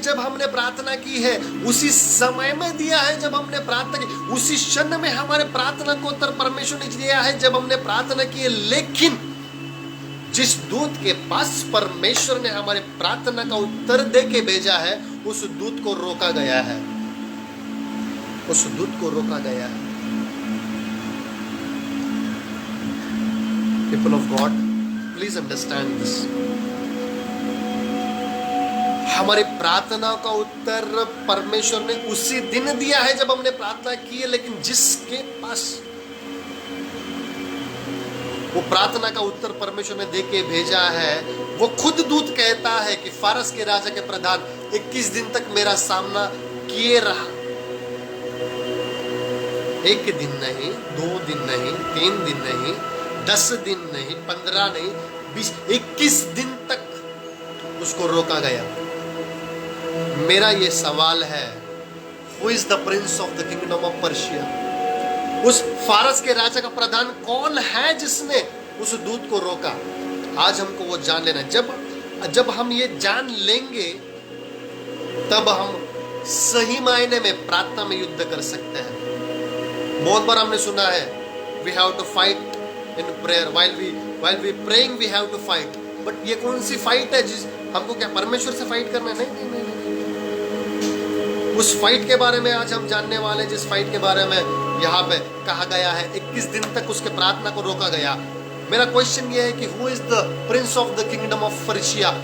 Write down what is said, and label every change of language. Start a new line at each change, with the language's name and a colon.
Hindi: जब हमने प्रार्थना की है, उसी समय में दिया है जब हमने प्रार्थना की, उसी क्षण में हमारे प्रार्थना को उत्तर परमेश्वर ने दिया है जब हमने प्रार्थना की है। लेकिन जिस दूत के पास परमेश्वर ने हमारे प्रार्थना का उत्तर दे के भेजा है, उस दूत को रोका गया है, उस दूत को रोका गया है।
English: People of God, please understand this.
Hindi: हमारी प्रार्थना का उत्तर परमेश्वर ने उसी दिन दिया है जब हमने प्रार्थना की है, लेकिन जिसके पास वो प्रार्थना का उत्तर परमेश्वर ने दे के भेजा है, वो खुद दूत कहता है कि फारस के राजा के प्रधान 21 दिन तक मेरा सामना किए रहा। 1 दिन नहीं, 2 दिन नहीं, 3 दिन नहीं, 10 दिन नहीं, 15 नहीं, 20, 21 दिन तक उसको रोका गया। मेरा ये सवाल है,
English: Who is the prince of the kingdom of Persia?
Hindi: उस फारस के राजा का प्रधान कौन है जिसने उस दूत को रोका? आज हमको वो जान लेना। जब हम ये जान लेंगे, तब हम सही मायने में प्रार्थना में युद्ध कर सकते हैं। बहुत बार हमने सुना है,
English: we have to fight in prayer, while we praying we have to fight।
Hindi: But ये कौन सी फाइट है? जिस हमको क्या परमेश्वर से फाइट करना है? नहीं, नहीं, नहीं, नहीं। उस फाइट के बारे में आज हम जानने वाले, जिस फाइट के बारे में यहाँ पे कहा गया है 21 दिन तक उसके प्रार्थना को रोका गया। मेरा क्वेश्चन ये है कि
English: Who is the prince of the kingdom of Persia?